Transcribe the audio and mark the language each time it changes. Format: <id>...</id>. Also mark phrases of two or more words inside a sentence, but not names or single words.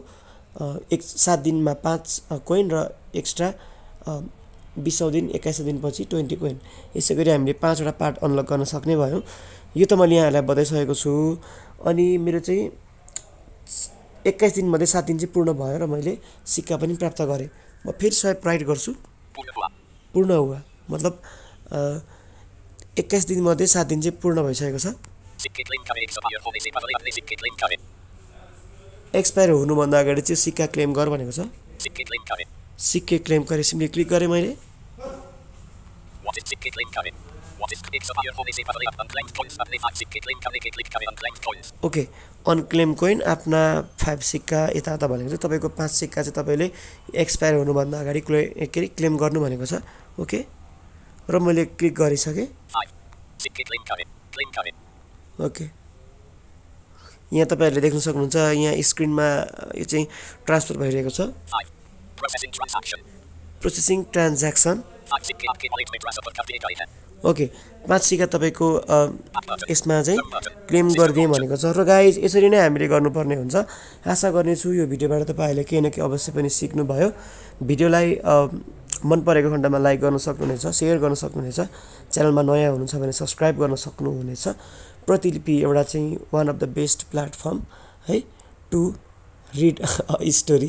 <ne>7 दिनमा 5 कोइन र एक्स्ट्रा 20औं दिन 21औं दिनपछि 20 कोइन। यसै गरी हामीले 5 वटा पार्ट अनलक गर्न सक्ने भयौँ। यो त मैले यहाँहरूलाई बताइसकेको छु। अनि मेरो चाहिँ 21 दिनमध्ये 7 दिन चाहिँ पूर्ण भयो र मैले सिक्का पनि प्राप्त गरेँ। म फेरि</ne> <en>swipe right</en> <ne>गर्छु।</ne> <hi>पूर्ण हुआ। पूर्ण हुआ</hi> <ne>मतलब 21 दिनमध्ये 7 दिन चाहिँ पूर्ण भइसकेको छ।</ne> <hi>सिक्के क्लेम करें, एक्सपायर होने से पहले अपने सिक्के क्लेम करें।</hi> <ne>एक्सपायर हुनुभन्दा अगाडि चाहिँ सिक्का क्लेम गर भनेको छ।</ne> <hi>सिक्के क्लेम करें।</hi> <ne>सिक्के क्लेम गरेँ,</ne> <en>simply click</en> <ne>गरेँ मैले।</ne> <en>What is</en> <hi>सिक्के क्लेम करें?</hi> <en>What is</en> <hi>एक्सपायर होने से पहले</hi> <en>unclaimed coins</en> <hi>अपने 5 सिक्के क्लेम करने के क्लिक करें</hi> <en>unclaimed coins.</en> <ne>ओके,</ne> <en>unclaim coin</en> <ne>आफ्ना 5 सिक्का यता भनेको चाहिँ तपाईँको 5 सिक्का चाहिँ तपाईँले एक्सपायर हुनुभन्दा अगाडि के अरे क्लेम गर्नु भनेको छ। ओके, र मैले क्लिक गरिसकेँ।</ne> <hi>सिक्के क्लेम करें, क्लेम करें।</hi> <ne>ओके, यहाँ तपाईँहरूले देख्न सक्नुहुन्छ, यहाँ स्क्रिनमा यो चाहिँ ट्रान्सफर भइरहेको छ।</ne> <en>processing transaction. processing transaction.</en> <hi>5 सिक्के आपके वॉलेट में ट्रांसफर कर दिए गए हैं।</hi> <ne>ओके, 5 सिक्का तपाईँको यसमा चाहिँ क्लेम गरिदिएँ भनेको छ। र गाइज यसरी नै हामीले गर्नुपर्ने हुन्छ। आशा गर्नेछु यो भिडियोबाट तपाईँहरूले केही न केही अवश्य पनि सिक्नुभयो। भिडियोलाई मन परेको खण्डमा लाइक गर्न सक्नुहुनेछ, सेयर गर्न सक्नुहुनेछ। च्यानलमा नयाँ हुनुहुन्छ भने सब्सक्राइब गर्न सक्नुहुनेछ। प्रतिलिपि एउटा चाहिँ</ne> <en>one of the best platform</en> <ne>है</ne> <en>to read a story.</en>